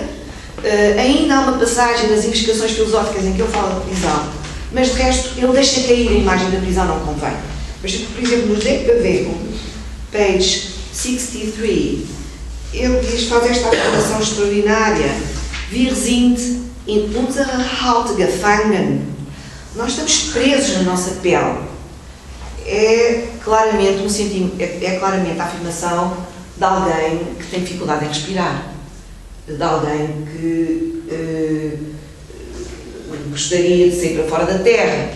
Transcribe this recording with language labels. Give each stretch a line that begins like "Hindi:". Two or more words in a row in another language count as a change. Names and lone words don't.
Portuguese: Ainda há uma passagem das investigações filosóficas em que ele fala de prisão, mas de resto ele deixa cair a imagem da prisão, não convém. Mas, por exemplo, nos Denkbewegung, page 63, ele diz, faz esta afirmação extraordinária:
German: Wir sind in unserer Haut gefangen.
Portuguese: Nós estamos presos na nossa pele. É claramente a afirmação de alguém que tem dificuldade em respirar, de alguém que gostaria de sair para fora da Terra.